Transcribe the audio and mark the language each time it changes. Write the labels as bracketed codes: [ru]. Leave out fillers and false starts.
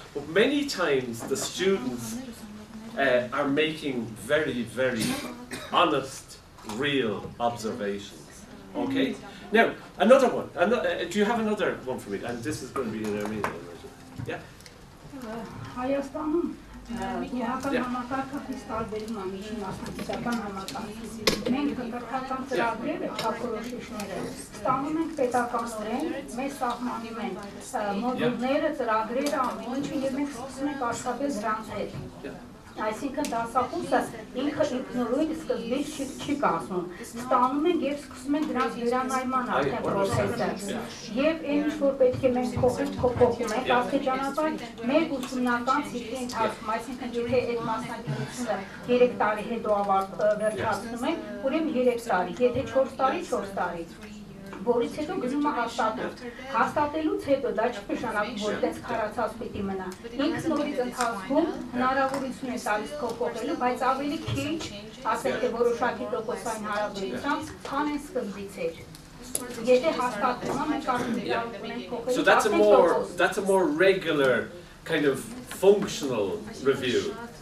[en] But many times the students are making very, very honest, real observations, okay? Now, another one. Do you have another one for me? And this is going to be in Armenian. Yeah? [hy] Հայաստանում Դուհական համակարգը խիստ տարբերում է միջին մասնակցական համակարգից։ Մենք կրթական ծրագրերը, չափորոշիչները ստանում ենք պետականորեն, մեզ սահմանում են մոդուլները, ծրագրերը, ամեն ինչը եւ մենք սկսում ենք աշխատել դրանց հետ։ Այսինքն դասախոսը ինքը ինքնուրույն սկզբից չի կազմում, ստանում ենք և սկսում ենք դրանց վերանայման արդեն պրոցեսը և այն ինչ որ պետք է մենք փոխում ենք աստիճանաբար մեր ուսումնական ցիկլի ընթացքում, այսինքն եթե այդ մասնագիտությունը 3 տարի հետո վերջացնում ենք, ուրեմն 3 տարի, եթե 4 տարի, 4 տարի որից հետո գնում է հաստատելուց հետո դա չի նշանակում, որ այդպես քարացած պիտի մնա։ Ինքն նորից ընթացքում հնարավորություն է տալիս փոփոխելու, բայց ավելի քիչ, ասենք թե որոշակի տոկոսային հարաբերությամբ, քան այն սկզբից էր։ Եթե հաստատվում է, մենք կարող ենք փոխել։ [en] So that's a more regular kind of functional review.